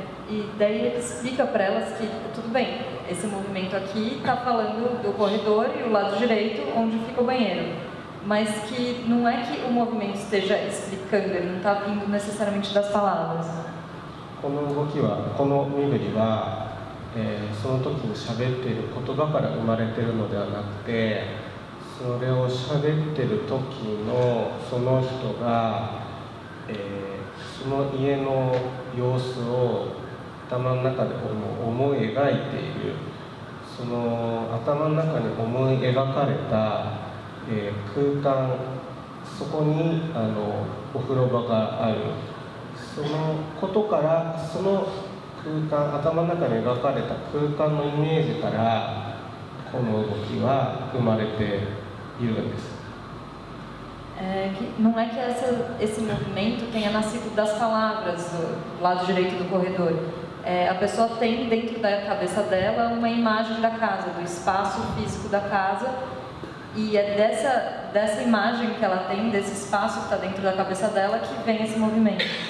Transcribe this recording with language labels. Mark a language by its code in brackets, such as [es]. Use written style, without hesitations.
[pt] E daí ele explica para elas que tudo bem, esse movimento aqui está falando do corredor e o lado direito onde fica o banheiro, mas que não é que o movimento esteja explicando, ele não está vindo necessariamente das palavras. [ja] この身振りは、その時に喋っている言葉から生まれているのではなくて、それを喋っている時のその人が、その家の様子を頭の中で思い描いている、その頭の中に思い描かれた、空間、そこにお風呂場がある、そのことからその空間、頭の中に描かれた空間のイメージからこの動きは生まれているんです。 [pt] Não é que esse movimento tenha nascido das palavras do lado direito do corredor. A pessoa tem dentro da cabeça dela uma imagem da casa, do espaço físico da casa, e é dessa imagem que ela tem, desse espaço que está dentro da cabeça dela, que vem esse movimento.